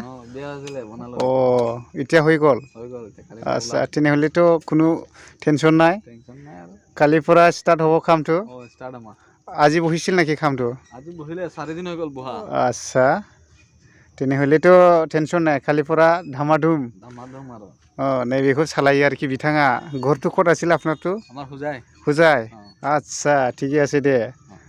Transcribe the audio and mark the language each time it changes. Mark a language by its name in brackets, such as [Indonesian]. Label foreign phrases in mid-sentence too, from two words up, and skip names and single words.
[Assamese] এতিয়া হৈ গ'ল? আচ্ছা, তেনেহ'লেতো কোনো টেনশ্যন নাই। কালিৰ পৰা ষ্টাৰ্ট হ'ব কামটো? আজি বহিছিল নেকি কামটো? আজি বহিলে 4 দিন হৈ গ'ল বহা। আচ্ছা, তেনেহ'লেতো টেনশ্যন নাই, কালিৰ পৰা ধামাধুম আৰু। [Bodo] नैबेखौ सालायो आरोखि बिथाङा। [Assamese] घरটো ক'त আছিল আপোনাৰটো? আমাৰ হোজাই। হোজাই? আচ্ছা, ঠিকে আছে দে।